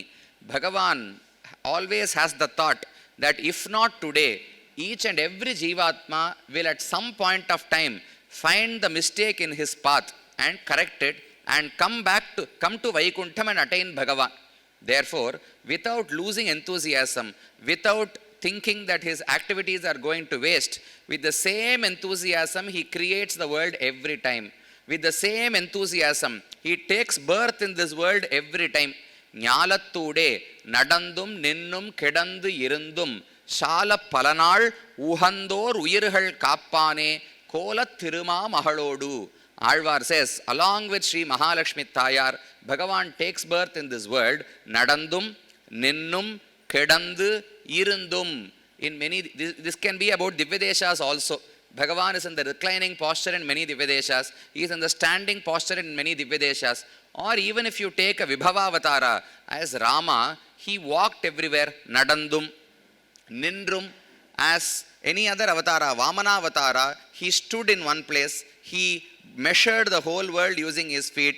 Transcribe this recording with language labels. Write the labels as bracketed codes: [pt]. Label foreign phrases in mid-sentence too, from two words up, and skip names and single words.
[en] Bhagavan always has the thought that if not today, each and every Jivatma will at some point of time find the mistake in his path and correct it and come to Vaikuntham and attain Bhagavan. Therefore, without losing enthusiasm, without thinking that his activities are going to waste, with the same enthusiasm, he creates the world every time. With the same enthusiasm, he takes birth in this world every time. [ta] ஞாலத்தூடே, நடந்தும், நின்றும், கிடந்து, இருந்தும், சால பல நாள், உகந்தோர், உயிர்கள் காப்பானே, கோல திருமா மகளோடு. [en] Alvar says, along with Sri Mahalakshmi Thayar, Bhagavan takes birth in this world, [ta] நடந்தும், நின்றும், கிடந்து, இருந்தும். [en] In many, this can be about Divyadeshas also. Bhagavan is in the reclining posture in many Divyadeshas. He is in the standing posture in many Divyadeshas. Or even if you take a Vibhavavatara as Rama, he walked everywhere, [ta] நடந்தும், நின்றும், [en] as any other avatara, Vamana avatara, he stood in one place, he measured the whole world using his feet.